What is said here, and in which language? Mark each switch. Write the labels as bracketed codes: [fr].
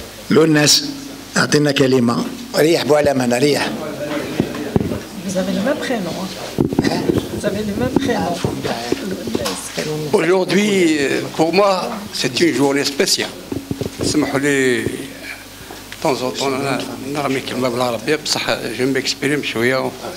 [ar] Lounes, أعطينا كلمة. ريح بوالم هنا ريح. [fr] Vous avez le même prénom. Vous avez le même prénom. Aujourd'hui, pour moi, c'est une journée spéciale. [ar] اسمحوا لي [fr] de temps en temps [ar] نرمي كلمة بالعربية بصح [fr] je m'exprime [ar] شوية.